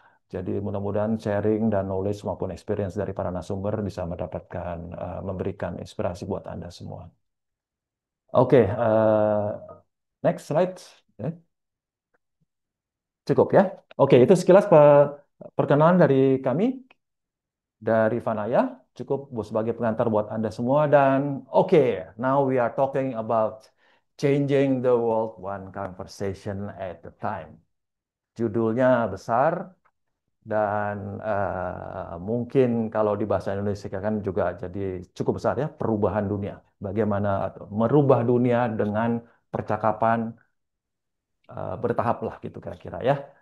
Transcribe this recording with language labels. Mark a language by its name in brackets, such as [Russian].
[Indonesian] Jadi mudah-mudahan sharing dan knowledge maupun experience dari para narasumber bisa mendapatkan, memberikan inspirasi buat Anda semua. [English] Oke, next slide. [Indonesian] Cukup ya. Oke, itu sekilas perkenalan dari kami, dari Fanaya. Cukup sebagai pengantar buat Anda semua. [English] Dan oke, now we are talking about changing the world one conversation at a time. [Indonesian] Judulnya besar, dan mungkin kalau di bahasa Indonesia kan juga jadi cukup besar ya, perubahan dunia. Bagaimana merubah dunia dengan percakapan bertahap lah gitu kira-kira ya.